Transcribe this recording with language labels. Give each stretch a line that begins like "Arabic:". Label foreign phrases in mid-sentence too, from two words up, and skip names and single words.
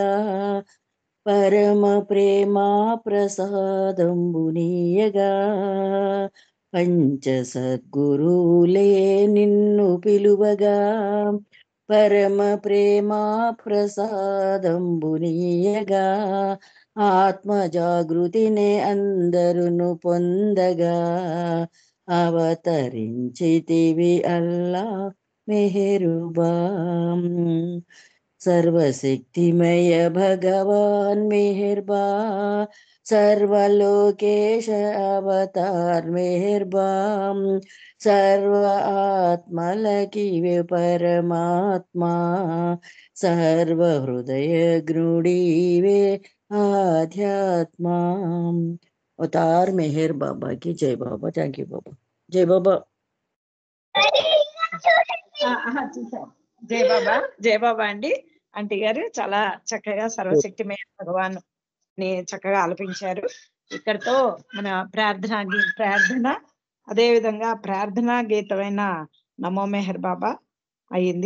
Telugu: పరమ ప్రేమా ప్రసాదంబునీయగా, పంచ సద్గురులే నిన్ను పిలువగా, పరమ ప్రేమా ప్రసాదంబునీయగా, ఆత్మ జాగృతినే అందరును పొందగా, అవతరించితివి అల్లా మెహరుబా, సర్వశక్తిమయ భగవాన మెహెరబా, సర్వలోకేశ అవతార మెహెరబాన్ సర్వ ఆత్మలకీ పరమాత్మా సర్వ హృదయ గ్రూఢీవే ఆధ్యాత్మా।
Hindi: अवतार मेहर बाबा की जय बाबा।
English: thank you
Hindi: बाबा। जय बाबा। जय बाबा. जय बाबा
Telugu: అండి. ఆంటీ గారు చాలా చక్కగా సర్వశక్తిమయ భగవాన్ ని చక్కగా ఆలపించారు. ఇక్కడతో మన ప్రార్థన అదే విధంగా ప్రార్థనా గీతమైన నమో మెహర్ బాబా అయింది.